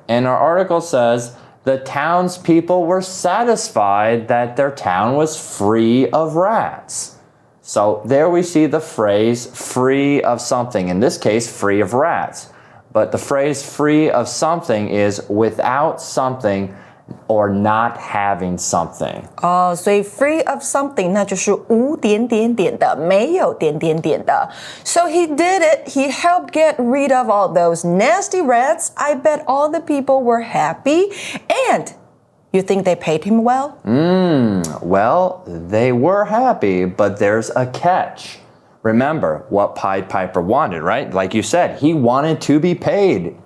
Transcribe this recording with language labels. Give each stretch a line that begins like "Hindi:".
English: And our article says the townspeople were satisfied that their town was free of rats. So there we see the phrase free of something. In this case, free of rats. But the phrase free of something is without something or not having something.
Chinese: 所以 free of something 那就是无点点点的，没有点点点的。
English: So he did it. He helped get rid of all those nasty rats. I bet all the people were happy. And you think they paid him well? Well, they were happy, but there's a catch. Remember what Pied Piper wanted, right? Like you said, he wanted to be paid.